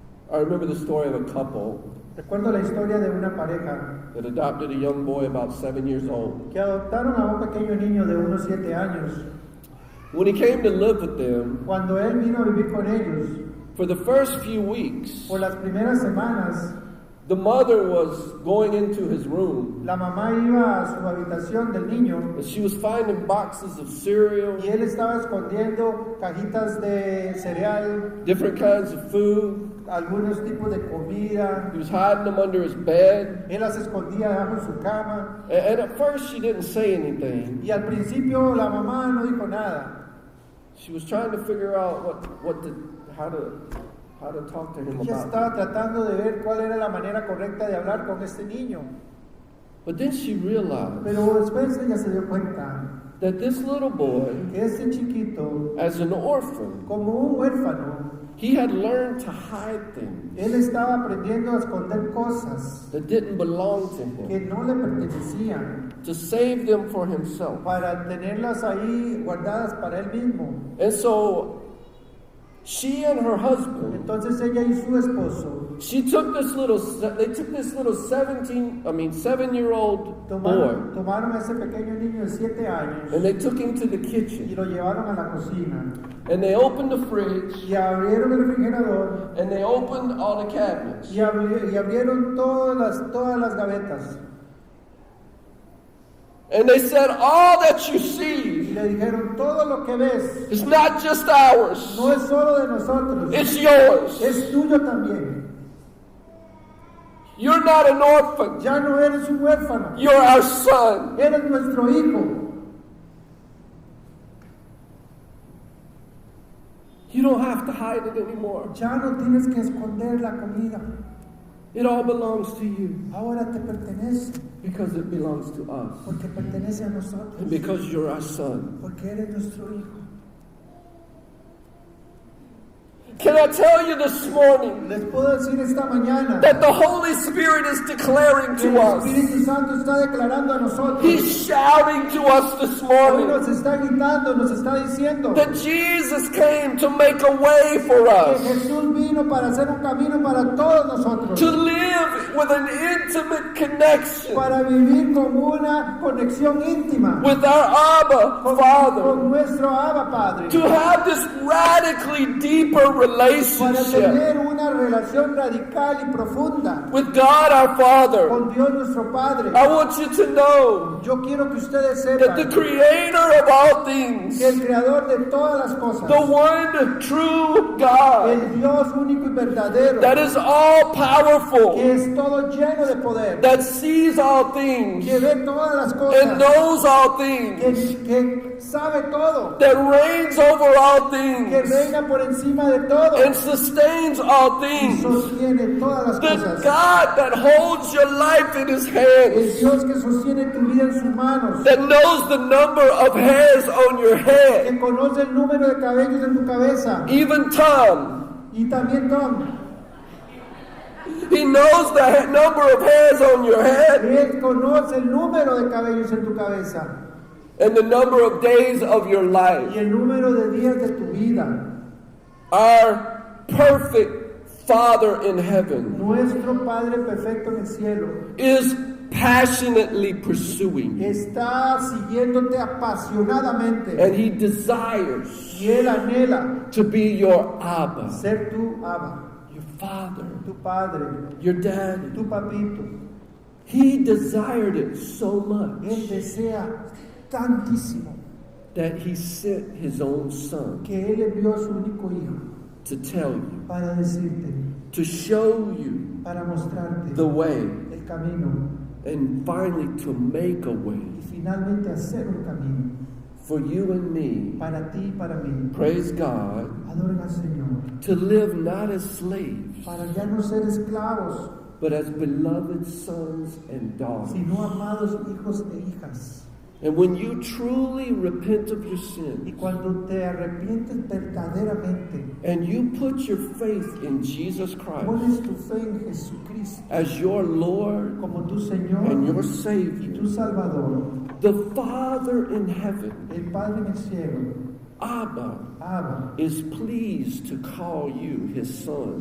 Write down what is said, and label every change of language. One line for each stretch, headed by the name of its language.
English: I remember the story of a couple
Spanish: Recuerdo la historia de una pareja
English: that adopted a young boy about 7 years old.
Spanish: que adoptaron a un pequeño niño de unos 7 años.
English: When he came to live with them,
Spanish: Cuando él vino a vivir con ellos,
English: for the first few weeks,
Spanish: por las primeras semanas,
English: the mother was going into his room
Spanish: la mamá iba a su habitación del niño
English: and she was finding boxes of cereal,
Spanish: y él estaba escondiendo cajitas de cereal,
English: different kinds of food.
Spanish: algunos tipos de comida.
English: He was hiding them under his bed.
Spanish: Él las escondía debajo de su cama.
English: And at first she didn't say anything.
Spanish: Y al principio la mamá no dijo nada.
English: She was trying to figure out how to talk to him
Spanish: Ella
English: about it.
Spanish: estaba tratando de ver cuál era la manera correcta de hablar con este niño.
English: But then she realized
Spanish: Pero después ella se dio cuenta
English: that this little boy,
Spanish: que este chiquito,
English: as an orphan,
Spanish: como un huérfano,
English: he had learned to hide things
Spanish: él estaba aprendiendo a esconder cosas
English: that didn't belong to
Spanish: que
English: him,
Spanish: no le pertenecían
English: to save them for himself.
Spanish: para tenerlas ahí guardadas para él mismo.
English: And so she and her husband,
Spanish: Entonces ella y su esposo
English: they took this little 7-year-old boy,
Spanish: tomaron a ese pequeño niño de 7 años
English: and they took him to the
Spanish: y
English: kitchen,
Spanish: lo llevaron a la cocina
English: and they opened the fridge,
Spanish: y abrieron el refrigerador
English: and they opened all the cabinets.
Spanish: y abrieron todas las gavetas
English: And they said, all that you see
Spanish: Y le dijeron, todo lo que ves
English: is not just ours,
Spanish: no es solo de nosotros,
English: it's yours.
Spanish: es tuyo también.
English: You're not an orphan,
Spanish: Ya no eres un huérfano,
English: you're our son.
Spanish: eres nuestro hijo.
English: You don't have to hide it anymore.
Spanish: Ya no tienes que esconder la comida.
English: It all belongs to you
Spanish: Ahora te pertenece,
English: because it belongs to us.
Spanish: porque pertenece a
English: And
Spanish: nosotros,
English: because you're our son.
Spanish: porque eres nuestro hijo.
English: Can I tell you this morning
Spanish: Les puedo decir esta mañana
English: that the Holy Spirit is declaring
Spanish: que
English: to
Spanish: el
English: us?
Spanish: Espíritu Santo está declarando a nosotros,
English: He's shouting to us this
Spanish: hoy
English: morning
Spanish: nos está gritando, nos está diciendo
English: that Jesus came to make a way for
Spanish: que
English: us,
Spanish: Jesús vino para hacer un camino para todos nosotros,
English: to live with an intimate connection
Spanish: para vivir con una conexión íntima
English: with our Abba
Spanish: con
English: Father,
Spanish: nuestro Abba Padre,
English: to have this radically deeper
Spanish: para
English: relationship
Spanish: tener una relación radical y profunda
English: with God our Father.
Spanish: con Dios nuestro Padre.
English: I want you to know
Spanish: Yo quiero que ustedes
English: that the
Spanish: sepan
English: Creator of all things,
Spanish: que el Creador de todas las cosas,
English: the one true God,
Spanish: el Dios único y verdadero,
English: that is all powerful,
Spanish: que es todo lleno de poder,
English: that sees all things
Spanish: que ve todas las
English: and
Spanish: cosas,
English: knows all things,
Spanish: que sabe todo,
English: that reigns over all
Spanish: que
English: things
Spanish: reina por encima de todo
English: and sustains all
Spanish: y
English: things.
Spanish: sostiene todas las
English: The
Spanish: cosas.
English: God that holds your life in His
Spanish: El
English: hands,
Spanish: Dios que sostiene tu vida en sus manos,
English: that knows the number of hairs on your head,
Spanish: que conoce el número de cabellos en tu cabeza.
English: even Tom.
Spanish: Y también Tom,
English: He knows the number of hairs on your head
Spanish: Él conoce el número de cabellos en tu cabeza
English: and the number of days of your
Spanish: y
English: life.
Spanish: el número de días de tu vida.
English: Our perfect Father in heaven
Spanish: Nuestro Padre perfecto en el cielo
English: is passionately pursuing you,
Spanish: está siguiéndote apasionadamente
English: and He desires
Spanish: y Él anhela
English: to be your Abba,
Spanish: ser tu Abba,
English: your Father,
Spanish: tu Padre,
English: your Daddy.
Spanish: tu papito.
English: He desired it so much
Spanish: Él desea tantísimo
English: that He sent His own Son
Spanish: que Él envió a su único hijo
English: to tell you,
Spanish: para decirte,
English: to show you
Spanish: para mostrarte
English: the way,
Spanish: el camino
English: and finally to make a way
Spanish: y finalmente hacer un camino
English: for you and me,
Spanish: para ti y para mí.
English: praise God,
Spanish: Adoren al Señor,
English: to live not as slaves,
Spanish: para ya no ser esclavos,
English: but as beloved sons and daughters.
Spanish: sino amados hijos e hijas.
English: And when you truly repent of your
Spanish: Y
English: sin
Spanish: cuando te arrepientes verdaderamente,
English: and you put your faith in Jesus Christ
Spanish: pones tu fe en Jesucristo
English: as your Lord
Spanish: como tu Señor
English: and your
Spanish: y
English: Savior,
Spanish: tu Salvador,
English: the Father in heaven,
Spanish: el Padre en el cielo,
English: Abba,
Spanish: Abba,
English: is pleased to call you His son